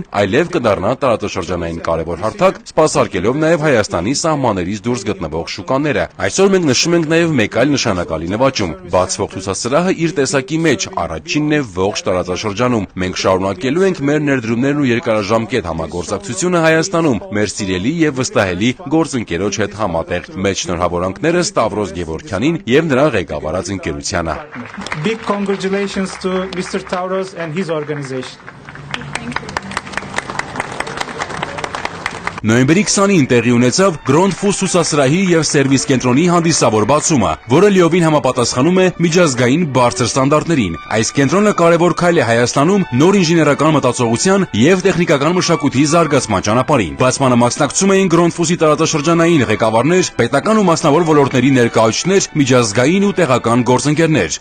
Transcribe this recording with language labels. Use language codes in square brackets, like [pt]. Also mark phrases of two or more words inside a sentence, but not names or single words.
[hy] այլև կդառնա տարածաշրջանային կարևոր հարթակ, սպասարկելով նաեւ Հայաստանի սահմաններից դուրս գտնվող շուկաները։ Այսօր մենք նշում ենք նաեւ մեկ այլ նշանակալի նվաճում։ Բացվող ցուցասրահը իր տեսակի մեջ առաջինն է ողջ տարածաշրջանում։ Մենք շարունակելու ենք մեր ներդրումներն ու երկարաժամկետ համագործակցությունը Հայաստանում, մեր սիրելի եւ վստահելի գործընկերոջ հետ համատեղ։ Մեծ շնորհավորանքները Տավրոս Գևորգյանին եւ նրա ղեկավարած ընկերությանը։ [en] Big congratulations to Mr. Tavros and his organization. [hy] Նոյեմբերի 20-ին տեղի ունեցավ Grondfuss ցուցասրահի եւ սերվիս կենտրոնի հանդիսավոր բացումը, որը լիովին համապատասխանում է միջազգային բարձր ստանդարտներին։ Այս կենտրոնը կարևոր քայլ է Հայաստանում նոր ինժեներական մտածողության եւ տեխնիկական մշակույթի զարգացման ճանապարհին։ Բացմանը մասնակցում էին Grondfuss-ի տարածաշրջանային ղեկավարներ, պետական ու մասնավոր ոլորտների ներկայացուցիչներ, միջազգային ու տեղական գործընկերներ։